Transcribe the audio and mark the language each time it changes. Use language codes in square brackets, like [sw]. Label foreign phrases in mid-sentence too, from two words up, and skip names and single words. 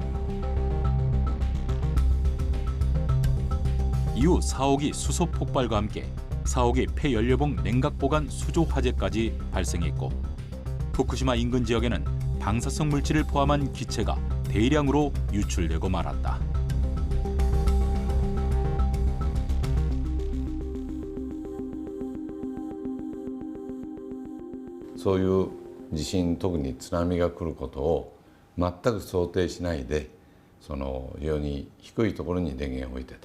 [ko] 이후 4호기 수소 폭발과 함께 4호기 폐연료봉 냉각보관 수조 화재까지 발생했고 후쿠시마 인근 지역에는 방사성 물질을 포함한 기체가 대량으로 유출되고 말았다. [ja] そういう地震、特に津波が来ることを全く想定しないで、その非常に低いところに電源を置いてた。